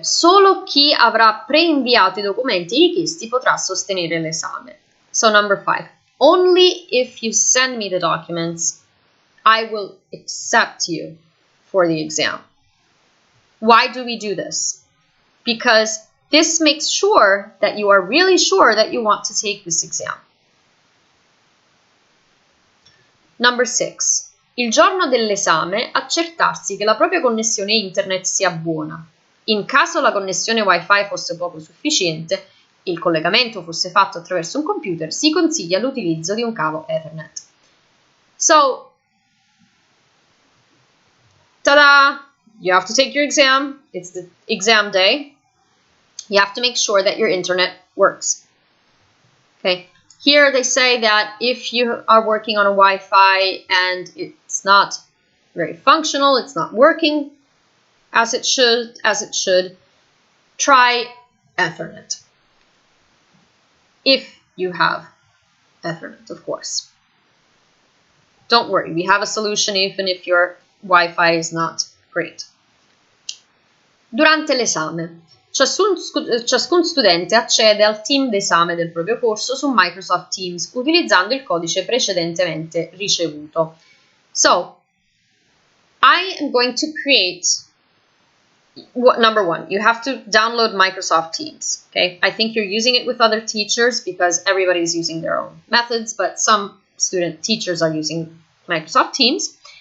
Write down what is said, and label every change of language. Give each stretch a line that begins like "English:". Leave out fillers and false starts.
Italian: Solo chi avrà preinviato I documenti richiesti potrà sostenere l'esame.
English: So number 5. Only if you send me the documents, I will accept you for the exam. Why do we do this? Because this makes sure that you are really sure that you want to take this exam. Number 6.
Italian: Il giorno dell'esame accertarsi che la propria connessione internet sia buona. In caso la connessione Wi-Fi fosse poco sufficiente e il collegamento fosse fatto attraverso un computer, si consiglia l'utilizzo di un cavo Ethernet.
English: So, ta-da! You have to take your exam. It's the exam day. You have to make sure that your internet works. Okay. Here they say that if you are working on a Wi-Fi and it's not very functional, it's not working as it should, try Ethernet. If you have Ethernet, of course. Don't worry, we have a solution even if your Wi-Fi is not great.
Italian: Durante l'esame. Ciascun studente accede al team d'esame del proprio corso su Microsoft Teams utilizzando il codice precedentemente ricevuto.
English: So, I am going to create, number 1, you have to download Microsoft Teams. Okay, I think you're using it with other teachers because everybody is using their own methods, but some teachers are using Microsoft Teams.